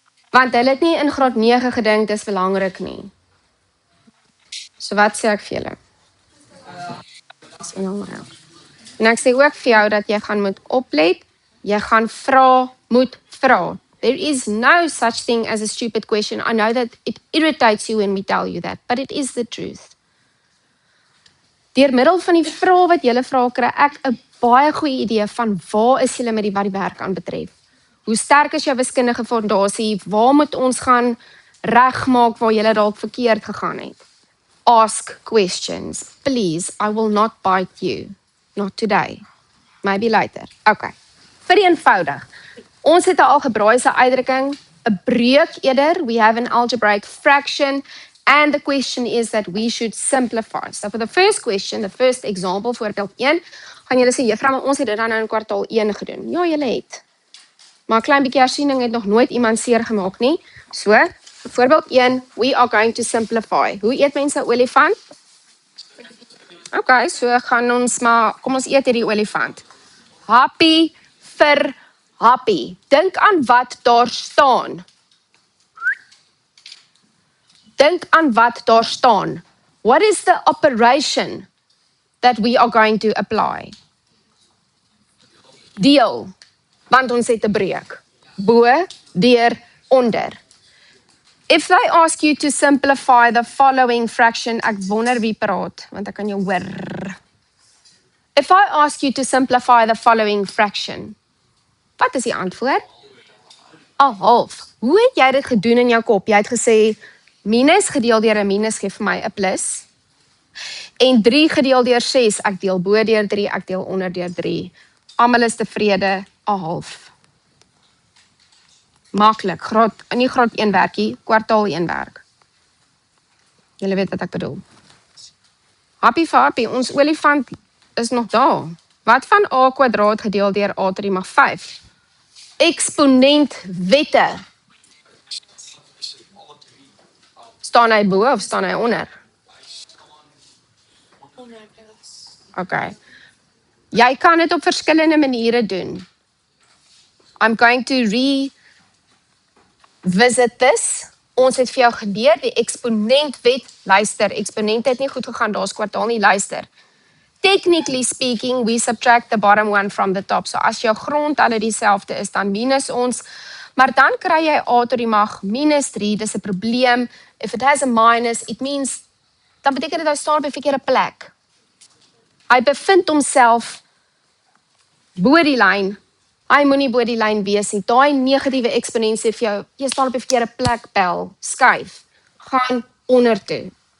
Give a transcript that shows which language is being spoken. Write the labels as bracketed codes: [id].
[af] Want hulle het nie in graad 9 gedink dis belangrik nie. So wat sê ek vir julle? En ek sê ook vir jou dat jy gaan moet oplet, jy gaan moet vra. [en] There is no such thing as a stupid question. I know that it irritates you when we tell you that, but it is the truth. [af] Deur middel van die vrae wat julle vra, kry ek 'n baie goeie idee van waar is julle met die wat die werk aanbetref. Hoe sterk is jou wiskundige fondasie? Waar moet ons gaan regmaak waar julle dalk verkeerd gegaan het? [en] Ask questions. Please, I will not bite you. Not today. Maybe later. Okay. [af] Vereenvoudig. Ons het 'n algebraïese uitdrukking, 'n breuk eerder. [en] We have an algebraic fraction. And the question is that we should simplify. So for the first question, the first example, [af] voorbeeld 1, gaan julle sê, juffrou, maar ons het dit dan nou in kwartaal 1 gedoen. Ja, julle het. Maar 'n klein bietjie hersiening het nog nooit iemand seer gemaak nie. [en] So, [af] voorbeeld 1, [en] we are going to simplify. [af] Hoe eet mense 'n olifant? Okay, so gaan ons maar, kom ons eet hierdie olifant. Happy vir happy. Dink aan wat daar staan. Dink aan wat daar staan. [en] What is the operation that we are going to apply? [af] Deel, want ons het 'n breuk. Bo, deur, onder. [en] If they ask you to simplify the following fraction, [af] ek wonder wie praat, want ek kan jou hoor. [en] If I ask you to simplify the following fraction, [af] wat is die antwoord? 'n half. Hoe het jy dit gedoen in jou kop? Jy het gesê, minus gedeel deur 'n minus gee vir my 'n plus. En 3 gedeel deur 6, ek deel bo deur 3, ek deel onder deur 3. Almal is tevrede, 'n half. Maklik, nie graad 1 werkie, kwartaal 1 werk. Julle weet wat ek bedoel. Happy vir happy, ons olifant is nog daar. Wat van a kwadraat gedeel deur a3 mag 5? Eksponentwette. Staan hy bo of staan hy onder? Okay. Jy kan dit op verskillende maniere doen. [en] I'm going to revisit this. [af] Ons het vir jou geleer die eksponentwet. Luister, eksponent het nie goed gegaan, daar's kwartaal nie, luister. [en] Technically speaking, we subtract the bottom one from the top. [af] So as jou grondtalle dieselfde is, dan minus ons. Maar dan kry jy a tot die mag minus 3, dis 'n probleem. [en] If it has a minus, it means, [af] dan beteken dit hy staan op 'n verkeerde plek. Hy bevind homself bo die lyn. Hy moenie bo die lyn wees nie. Daai negatiewe eksponent sê vir jou, jy staan op 'n verkeerde plek, bel, skuif, gaan onder toe.